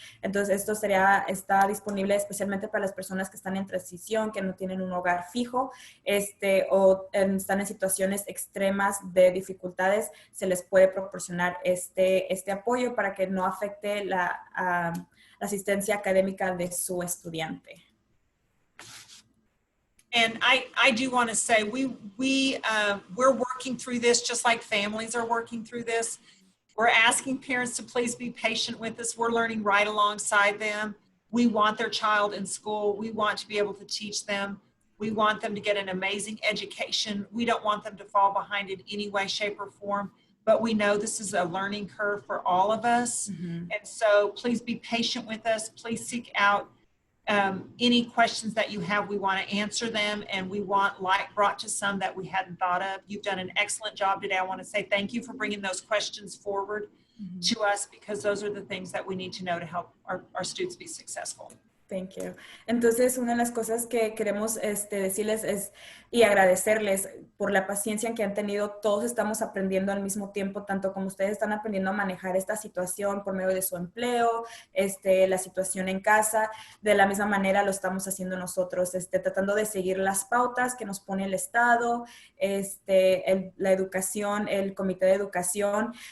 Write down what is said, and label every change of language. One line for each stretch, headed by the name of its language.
Spanish: Entonces, esto está disponible especialmente para las personas que están en transición, que no tienen un hogar fijo, o están en situaciones extremas de dificultades. Se les puede proporcionar este apoyo para que no afecte la asistencia académica de su estudiante.
English: And I do want to say we're working through this just like families are working through this. We're asking parents to please be patient with us. We're learning right alongside them. We want their child in school. We want to be able to teach them. We want them to get an amazing education. We don't want them to fall behind in any way, shape, or form. But we know this is a learning curve for all of us. And so please be patient with us. Please seek out any questions that you have. We want to answer them, and we want light brought to some that we hadn't thought of. You've done an excellent job today. I want to say thank you for bringing those questions forward to us, because those are the things that we need to know to help our students be successful. Thank you.
Spanish: Entonces, una de las cosas que queremos decirles y agradecerles por la paciencia en que han tenido. Todos estamos aprendiendo al mismo tiempo, tanto como ustedes están aprendiendo a manejar esta situación por medio de su empleo, la situación en casa. De la misma manera lo estamos haciendo nosotros, tratando de seguir las pautas que nos pone el Estado, la educación, el Comité de Educación.